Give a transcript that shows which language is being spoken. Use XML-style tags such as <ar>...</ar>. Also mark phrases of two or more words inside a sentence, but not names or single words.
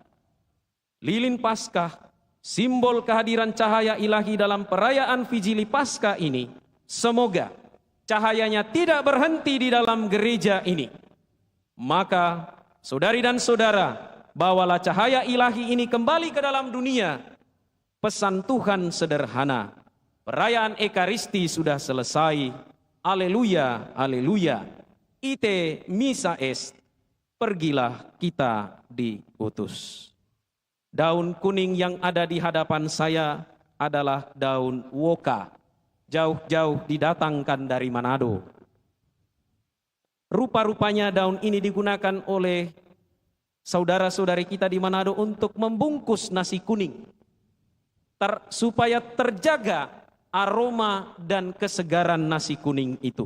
<id>Lilin Paskah, simbol kehadiran cahaya ilahi dalam perayaan Vigili Paskah ini, semoga cahayanya tidak berhenti di dalam gereja ini. Maka, saudari dan saudara, bawalah cahaya ilahi ini kembali ke dalam dunia. Pesan Tuhan sederhana, perayaan Ekaristi sudah selesai. Haleluya, haleluya.</id> <la>Ite missa est.</la> <id>Pergilah kita diutus. Daun kuning yang ada di hadapan saya adalah daun woka. jauh-jauh didatangkan dari Manado. Rupa-rupanya daun ini digunakan oleh saudara-saudari kita di Manado untuk membungkus nasi kuning, supaya terjaga aroma dan kesegaran nasi kuning itu.</id>